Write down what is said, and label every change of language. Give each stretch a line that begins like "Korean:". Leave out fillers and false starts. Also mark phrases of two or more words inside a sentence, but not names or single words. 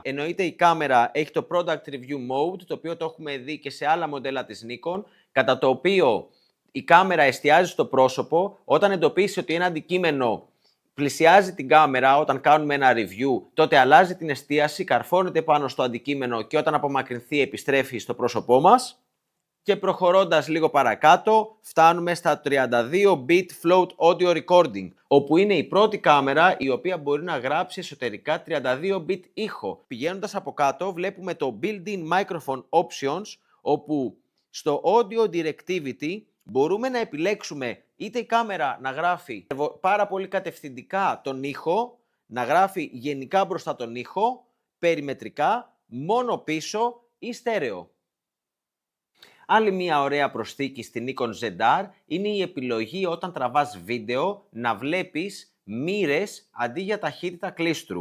Greek: Εννοείται η κάμερα έχει το Product Review Mode, το οποίο το έχουμε δει και σε άλλα μοντέλα της Nikon, κατά το οποίο η κάμερα εστιάζει στο πρόσωπο. Όταν εντοπίσει ότι ένα αντικείμενο πλησιάζει την κάμερα όταν κάνουμε ένα review, τότε αλλάζει την εστίαση, καρφώνεται πάνω στο αντικείμενο και όταν απομακρυνθεί επιστρέφει στο πρόσωπό μας. Και προχωρώντας λίγο παρακάτω, φτάνουμε στα
English: 32-bit float audio recording,
Greek: όπου είναι η πρώτη κάμερα η οποία μπορεί να γράψει εσωτερικά 32-bit ήχο. Πηγαίνοντας από κάτω, βλέπουμε το
English: built-in microphone options,
Greek: όπου στο
English: audio directivity
Greek: μπορούμε να επιλέξουμε είτε η κάμερα να γράφει πάρα πολύ κατευθυντικά τον ήχο, να γράφει γενικά μπροστά τον ήχο, περιμετρικά, μόνο πίσω ή στέρεο. Άλλη μια ωραία προσθήκη στην Nikon ZR είναι η επιλογή όταν τραβάς βίντεο να βλέπεις μοίρες αντί για ταχύτητα κλίστρου.